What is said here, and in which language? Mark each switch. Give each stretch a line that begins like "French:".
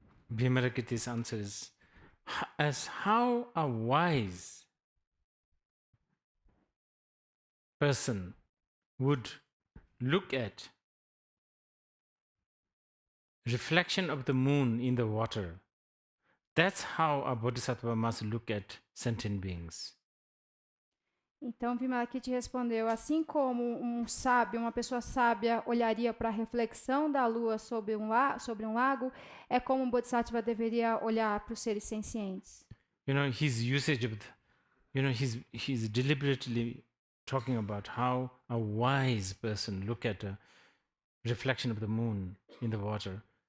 English: Vimalakirti's answer is, as how a wise person would look at reflection of the moon in the water. That's how a bodhisattva must look at sentient beings.
Portuguese: Então, Vimalakirti respondeu, assim como um sábio, uma pessoa sábia olharia para a reflexão da lua sobre um lago, é como um bodhisattva deveria olhar para os seres sencientes.
English: His usage of he's deliberately talking about how a wise person look at a reflection of the moon in the water.